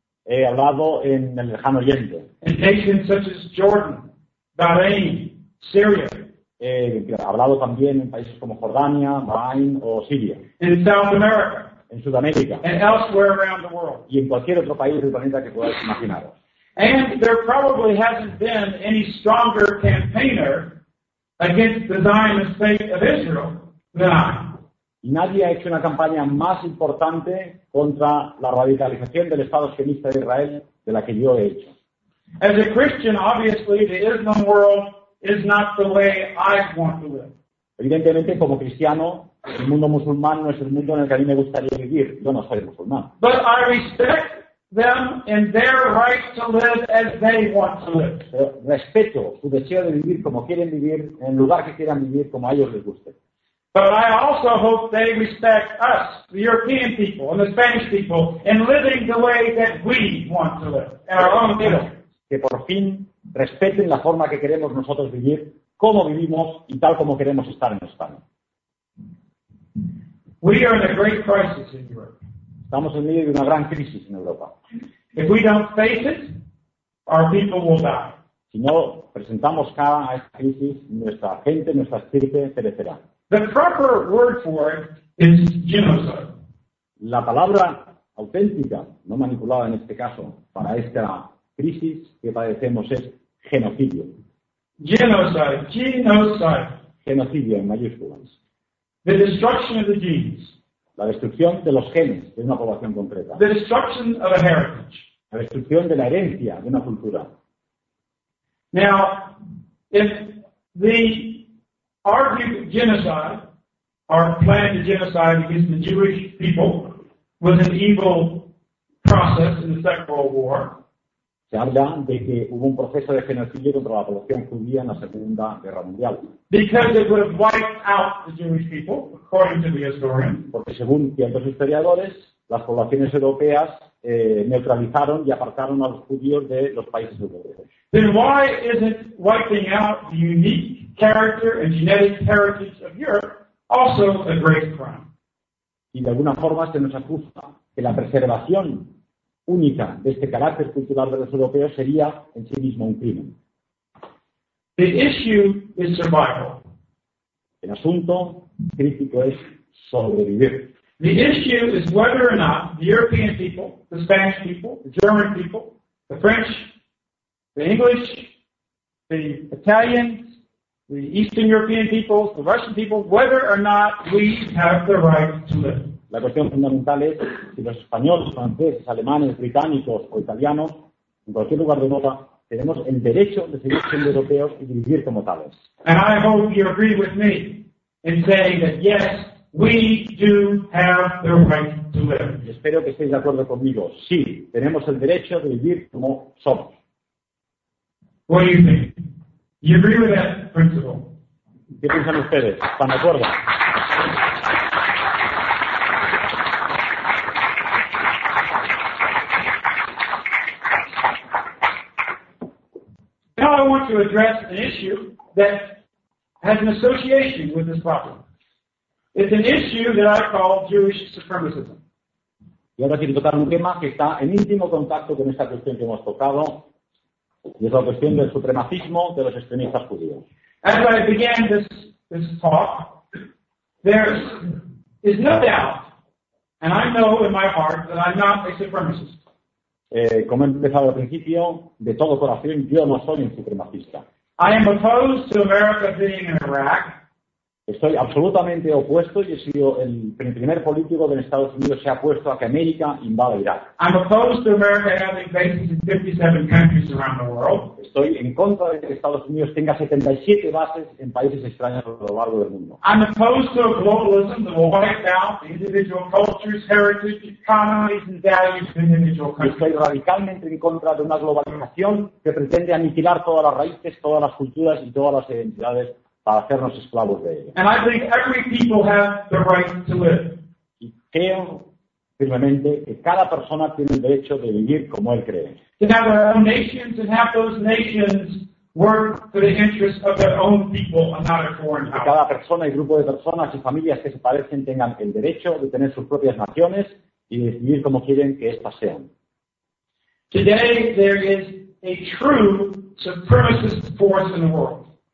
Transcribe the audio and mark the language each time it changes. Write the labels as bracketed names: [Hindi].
[Spanish] He hablado en el Lejano Oriente. [English] In nations such as Jordan, Bahrain, Syria. [Spanish] He hablado también en países como Jordania, Bahrain o Siria. [English] In South America. [Spanish] En Sudamérica. [English] And elsewhere around the world. [Spanish] Y en cualquier otro país del planeta que puedas imaginaros. [English] And there probably hasn't been any stronger campaigner against the Zionist state of Israel. [Spanish] Y nadie ha hecho una campaña más importante contra la radicalización del Estado sionista de Israel de la que yo he hecho. [English] As a Christian, obviously, the Islam world is not the way I want to live. [Spanish] Evidentemente, como cristiano, el mundo musulmán no es el mundo en el que a mí me gustaría vivir. Yo no soy musulmán. [English] But I respect them and their right to live as they want to live. [Spanish] Respeto su deseo de vivir como quieren vivir, en lugar que quieran vivir, como a ellos les guste. [English] But I also hope they respect us, the European people and the Spanish people, in living the way that we want to live, in our own middle. [Spanish] Que por fin respeten la forma que queremos nosotros vivir, cómo vivimos y tal como queremos estar en España. [English] We are in a great crisis in Europe. [Spanish] Estamos en medio de una gran crisis en Europa. [English] If we don't face it, our people will die. [Spanish] Si no presentamos cara a esta crisis, nuestra gente, nuestra estirpe, perecerá. [English] The proper word for it is genocide. [Spanish] La palabra auténtica, no manipulada en este caso, para esta crisis que padecemos es genocidio. Genocidio en mayúsculas. [English] The destruction of the genes. [Spanish] La destrucción de los genes de una población concreta. [English] The destruction of a heritage. [Spanish] La destrucción de la herencia de una cultura. [English] Now, if the argued genocide or planned genocide against the Jewish people was an evil process in the Second World War, [Spanish] se habla de que hubo un proceso de genocidio contra la población judía en la Segunda Guerra Mundial. [English] Because it would have wiped out the Jewish people, according to the historian. [Spanish] Porque según ciertos historiadores, las poblaciones europeas neutralizaron y apartaron a los judíos de los países europeos. [English] Then why isn't wiping out the unique character and genetic heritage of Europe also a great crime? [Spanish] Y de alguna forma se nos acusa que la preservación única de este carácter cultural de los europeos sería en sí mismo un crimen. [English] The issue is survival. [Spanish] El asunto crítico es sobrevivir. [English] The issue is whether or not the European people, the Spanish people, the German people, the French, the English, the Italians, the Eastern European people, the Russian people, whether or not we have the right to live. [Spanish] La cuestión fundamental es si los españoles, franceses, alemanes, británicos o italianos, en cualquier lugar de Europa, tenemos el derecho de seguir siendo europeos y vivir como tales. [English] And I hope you agree with me in saying that yes, we do have the right to live. [Spanish] Y espero que estéis de acuerdo conmigo. Sí, tenemos el derecho de vivir como somos. [English] What do you think? You agree with that principle? [Spanish] ¿Qué piensan ustedes? ¿Están de acuerdo? [English] Now I want to address an issue that has an association with this problem. It's an issue that I call Jewish supremacism. [Spanish] Y ahora quiero tocar un tema que está en íntimo contacto con esta cuestión que hemos tocado, y es la cuestión del supremacismo de los extremistas judíos. [English] As I began this talk, there is no doubt, and I know in my heart that I'm not a supremacist. [Spanish] Como he empezado al principio, de todo corazón, yo no soy un supremacista. [English] I am opposed to America being in Iraq. [Spanish] Estoy absolutamente opuesto y he sido el primer político de Estados Unidos se ha opuesto a que América invada Irak. [English] I'm opposed to America having bases in 57 countries around the world. [Spanish] Estoy en contra de que Estados Unidos tenga 77 bases en países extraños a lo largo del mundo. [English] I'm opposed to a globalism that will wipe out the individual cultures, heritage, economies and values of individual countries. [Spanish] Estoy radicalmente en contra de una globalización que pretende aniquilar todas las raíces, todas las culturas y todas las identidades para hacernos esclavos de ella. [English] And I think every people have the right to live. [Spanish] Y creo firmemente que cada persona tiene el derecho de vivir como él cree. [English] To have their own nations and have those nations work for the interests of their own people and not a foreign power. [Spanish] Que cada persona y grupo de personas y familias que se parecen tengan el derecho de tener sus propias naciones y de vivir como quieren que éstas sean. [English] Today there is a true supremacist force in the world.